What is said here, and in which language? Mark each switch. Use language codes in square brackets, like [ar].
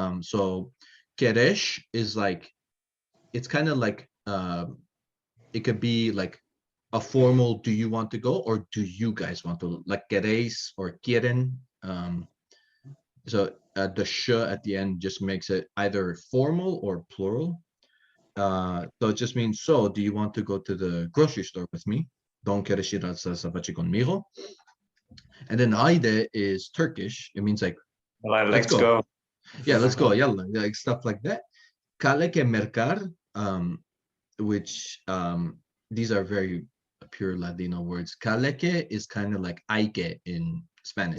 [en] So quieres is like, it's kind of like it could be like a formal do you want to go or do you guys want to, like queréis or quieren. So the sh at the end just makes it either formal or plural. So it just means, so do you want to go to the grocery store with me? [lad] Don quieres ir al zapache conmigo? [en] And then Aide is Turkish. It means like, Let's go. yeah, let's go. Yalla, like stuff like that. [lad] Kale que mercar, [en] which these are very pure Ladino words. Kale que is kind of like hay que in Spanish.